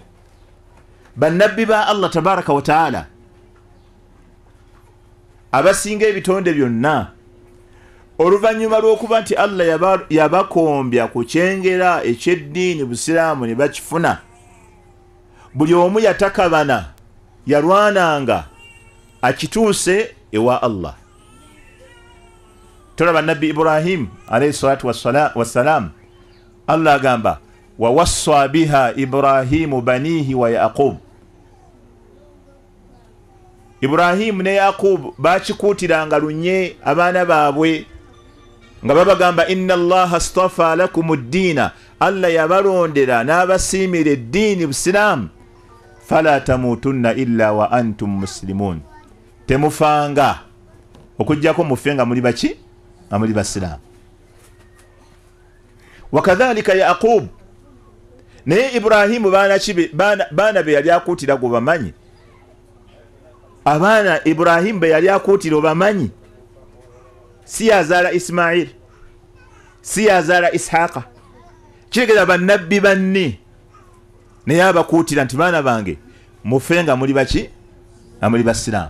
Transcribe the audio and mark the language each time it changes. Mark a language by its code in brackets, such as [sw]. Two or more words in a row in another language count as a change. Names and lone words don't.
[lg] Bannabbi ba Allah [ar] تبارك وتعالى [lg] abasinga ebitonde byonna, oluvannyuma lw'okuba nti Allah yabakombya ku kyengera eky'eddiini busiraamu ne bakifuna, buli omu yatakabana, yalwananga akituuse ewa Allah. tolaba nabbi Ibrahim [ar] عليه الصلاة والسلام [lg] Allah agamba [ar] و وصى بها إبراهيم بنيه ويعقوب. [lg] Ibrahim ne Yaqub bakikuutiranga lunye abaana baabwe nga babagamba [ar] إن الله اصطفى لكم الدين, [lg] Allah yabalondera n'abasiimira eddiini Busiraamu, [ar] فلا تموتن إلا وأنتم مسلمون, [lg] temufanga okujjako mufenga muli baki nga muli Basiraamu. Wakadhalika Yaqub naye Ibrahimu baana be yali akuutira gwe bamanyi, abaana Ibrahimu be yali akuutira obamanyi, si yazaala Ismail, si yazaala Ishaqa, kitegeeza bannabbi banne naye abakuutira nti baana bange mufenga muli baki nga muli Basiraamu.